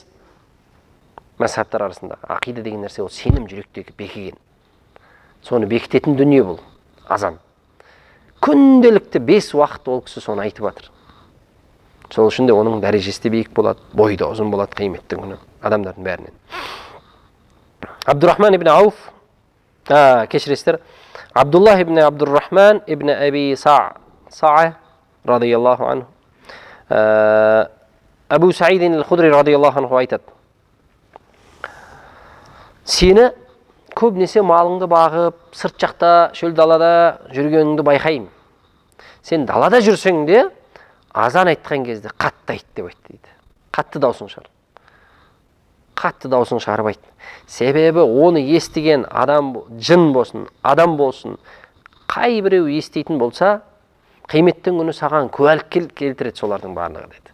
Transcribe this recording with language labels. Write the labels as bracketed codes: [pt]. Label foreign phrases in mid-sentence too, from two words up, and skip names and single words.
[kk] Мазхабтар арасында ақида деген нәрсе ол сенім жүректегі бекіген. Соны бекітетін дүние бұл, азан. Күнделікті 5 уақыт ол кісі соны айтып жатыр. Сол үшін де оның дәрежесі биік болады, бойы да ұзын болады қияметтің күні адамдардың бәрінен. Абдуррахман ибн Ауф, кешіресіздер, Абдуллах ибн Абдуррахман ибн Аби Са'a [ar] رضي الله عنه, [kk] Абу Саидин ал-Худри [ar] رضي الله عنه [kk] айтады. Сені көбінесе малыңды бағып, сырт жақта, шөл далада жүргеніңді байқаймын. Сен далада жүрсең де, азан айтқан кезде қатты айт деп айтты дейді. Қатты даусын шығар. Қатты даусын шығарып айт. Себебі оны естіген адам, жын болсын, адам болсын, қай біреу еститін болса, қияметтің күні саған куәлік келтіреді солардың барлығы деді.